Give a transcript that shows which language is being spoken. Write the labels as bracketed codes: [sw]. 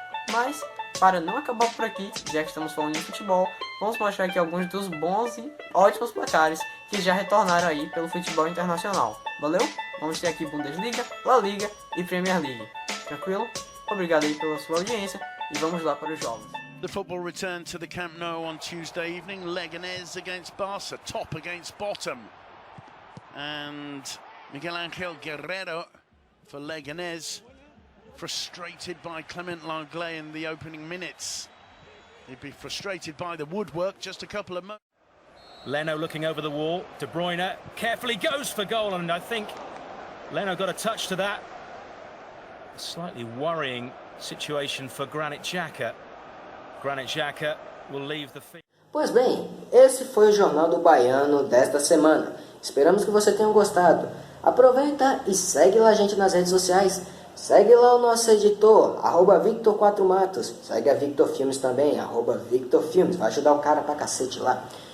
[pt] Mas, para não acabar por aqui, já que estamos falando de futebol, vamos mostrar aqui alguns dos bons e ótimos placares que já retornaram aí pelo futebol internacional. Valeu? Vamos ter aqui Bundesliga, La Liga e Premier League. Tranquilo? Obrigado aí pela sua audiência e vamos lá para os jogos. [en] The football returned to the Camp Nou on Tuesday evening. Leganés against Barça, top against bottom. And Miguel Ángel Guerrero for Leganés, frustrated by Clement Lenglet in the opening minutes. He'd be frustrated by the woodwork just a couple of months. Leno looking over the wall. De Bruyne carefully goes for goal, and I think Leno got a touch to that. A slightly worrying situation for Granit Xhaka. Granit Xhaka will leave the field. [pt] Pois bem, esse foi o Jornal do Baiano desta semana. Esperamos que você tenha gostado. Aproveita e segue lá a gente nas redes sociais. Segue lá o nosso editor, @Victor4Matos. Segue a Victor Filmes também, @VictorFilmes. Vai ajudar o cara pra cacete lá.